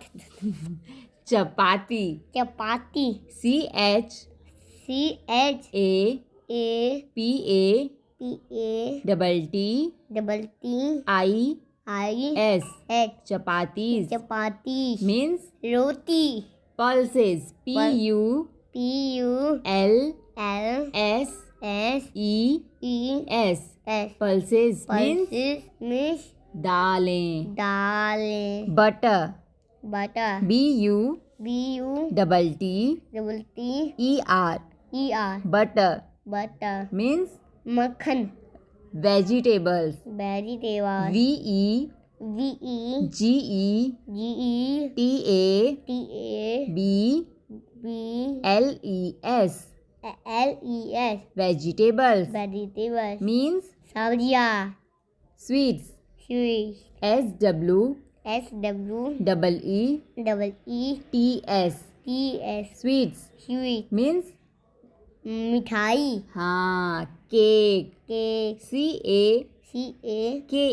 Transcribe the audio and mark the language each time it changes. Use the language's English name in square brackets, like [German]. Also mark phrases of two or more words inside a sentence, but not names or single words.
[English] chapati. [Hindi] चपाती. [English] C-H-A-P-A double T-I-S. Chapatis [Hindi] चपाती. [English] means [Hindi] रोटी. [English] pulses. P-U-L-S-E-S. Pulses means Miss [Hindi] दालें. दालें. [English] Butter. बटर. B-U-T-T-E-R. Butter बटर. means [Hindi] मक्खन. [English] vegetables. वेजिटेबल. V-E-G-E-T-A-B-L-E-S. L-E-S. Vegetables वेजिटेबल. means [Hindi] सब्जियाँ. [English] sweets. स्वीट. S-W-E-E-T-S. S-W-E-E-T-S. Sweets स्वीट. means [Hindi] मिठाई. [English] हाँ cake. केक. C-A-K.